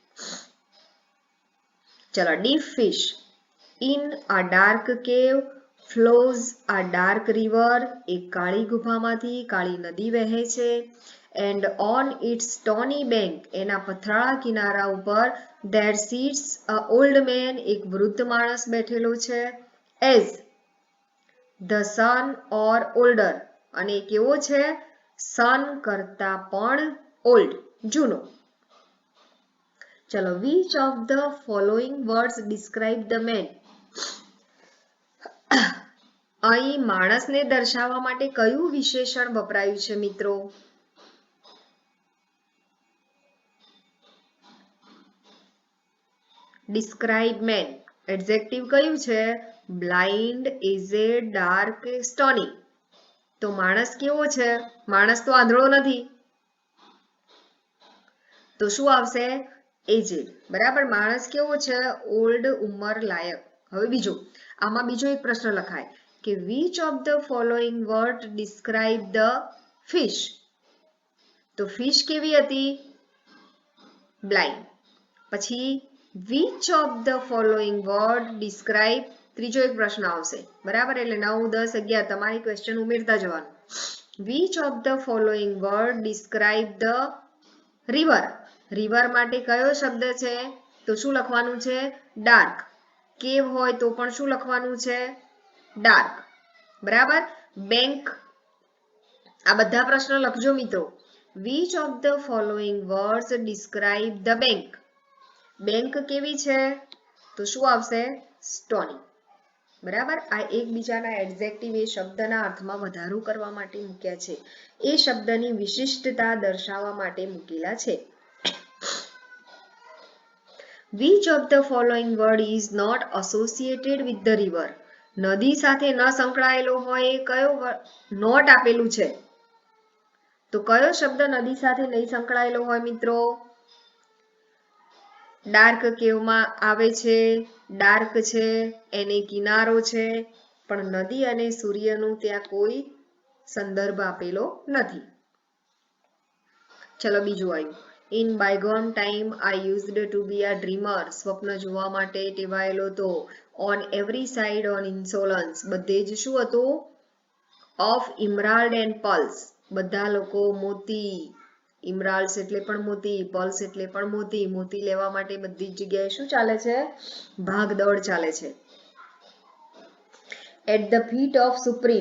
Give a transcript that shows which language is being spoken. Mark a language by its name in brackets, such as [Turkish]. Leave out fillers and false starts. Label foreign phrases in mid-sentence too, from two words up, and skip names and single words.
[English] ચલો. deep fish. in a dark cave flows a dark river. [Gujarati] એક કાળી ગુફામાંથી કાળી નદી વહે છે. [English] and on its stony bank. [Gujarati] એના પથરાળા કિનારા ઉપર [English] there sits a old man. [Gujarati] એક વૃદ્ધ માણસ બેઠેલો છે. [English] as the sun or older. [Gujarati] અને કેવો છે? સન કરતા પણ ઓલ્ડ, જૂનો. ચલો. [English] which of the following words describe the man. [Gujarati] અહીં માણસને દર્શાવવા માટે કયું વિશેષણ વપરાયું છે મિત્રો? [English] describe man. [Gujarati] એડજેક્ટિવ કયું છે? [English] blind, aged, dark, stony. [Gujarati] તો માણસ કેવો છે? માણસ તો આંધળો નથી. તો શું આવશે? એજેડ. બરાબર. માણસ કેવો છે? ઓલ્ડ, ઉંમર લાયક. હવે બીજો, આમાં બીજો એક પ્રશ્ન લખાય કે [English] which of the following word describe the fish. [Gujarati] તો ફિશ કેવી હતી? બ્લાઇન્ડ. પછી [English] which of the following word describe. [Gujarati] ત્રીજો એક પ્રશ્ન આવશે. બરાબર, એટલે 9, 10, 11 તમારી ક્વેશ્ચન ઉમેરતા જવાનું. [English] which of the following word describe the river. [Gujarati] રિવર માટે કયો શબ્દ છે? તો શું લખવાનું છે? ડાર્ક. કેવ હોય તો પણ શું લખવાનું છે? ડાર્ક. બરાબર. બેંક આ બધા પ્રશ્નો લખજો મિત્રો. [English] which of the following words describe the bank? [Gujarati] બેંક કેવી છે? તો શું આવશે? સ્ટોની. બરાબર. આ એકબીજાના એડજેક્ટિવ એ શબ્દના અર્થમાં વધારો કરવા માટે મૂક્યા છે. એ શબ્દની વિશિષ્ટતા દર્શાવવા માટે મૂકેલા છે. [English] Which of the following word is not associated with the river? [Gujarati] નદી સાથે ન સંકળાયેલો હોય એ કયો નોટ આપેલું છે? તો કયો શબ્દ નદી સાથે નહીં સંકળાયેલો હોય મિત્રો? ડાર્ક કેવમાં આવે છે, ડાર્ક છે, એને કિનારો છે, પણ નદી અને સૂર્યનું ત્યાં કોઈ સંદર્ભ આપેલો નથી. ચલો બીજું આવ્યું. [English] In bygone time I used to be a dreamer. [Gujarati] સ્વપ્ન જોવા માટે ટેવાયેલો તો. [English] On every side on insolence. [Gujarati] બધે જ શું હતું? [English] Of emerald and pearls. [Gujarati] બધા લોકો મોતી. ઇમરાલ્ડ્સ એટલે પણ મોતી, પર્લ્સ એટલે પણ મોતી. મોતી લેવા માટે બધી જ જગ્યાએ શું ચાલે છે? ભાગદોડ ચાલે છે. [English] At the feet of supreme.